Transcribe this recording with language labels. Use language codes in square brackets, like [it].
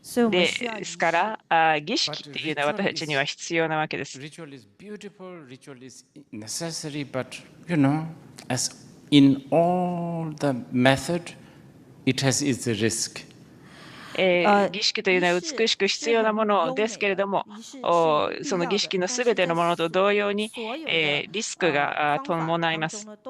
[ja] ですから、儀式っていうのは私たちには必要なわけです。 [en] Ritual is beautiful, ritual is necessary, but you know, as in all the method, it has its risk. [ja] 儀式というのは美しく必要なものですけれども、その儀式のすべてのものと同様にリスクが伴います。